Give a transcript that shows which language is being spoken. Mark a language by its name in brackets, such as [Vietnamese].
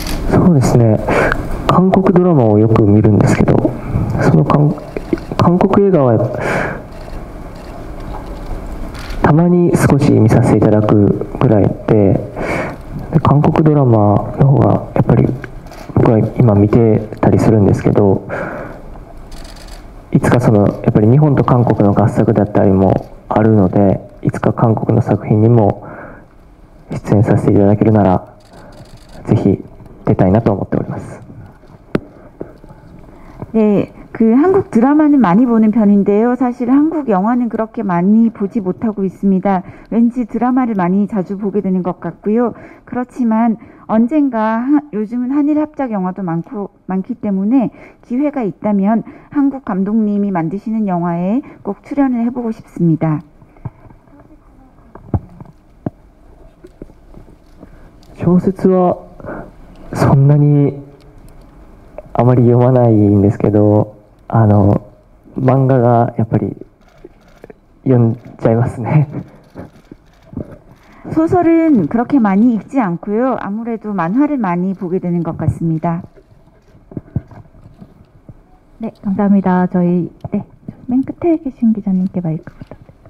[Japanese] そうですね、韓国ドラマをよく見るんですけど、その韓国映画はたまに少し見させていただくぐらいで、韓国ドラマの方がやっぱり僕は今見てたりするんですけど、いつかやっぱり日本と韓国の合作だったりもあるので、いつか韓国の作品にも出演させていただけるならぜひ出たいなと思っております。 [Korean] 네, 그 한국 드라마는 많이 보는 편인데요. 사실 한국 영화는 그렇게 많이 보지 못하고 있습니다. 왠지 드라마를 많이 자주 보게 되는 것 같고요. 그렇지만 언젠가 요즘은 한일 합작 영화도 많기 때문에 기회가 있다면 한국 감독님이 만드시는 영화에 꼭 출연을 해보고 싶습니다. [Japanese] 小説はそんなにあまり読まないんですけど、漫画がやっぱり読んじゃいますね。 [Korean] 소설은 그렇게 많이 읽지 않고요. 아무래도 만화를 많이 보게 되는 것 같습니다. 네, 감사합니다. 저희 맨 끝에 계신 기자님께 마이크 부탁드립니다.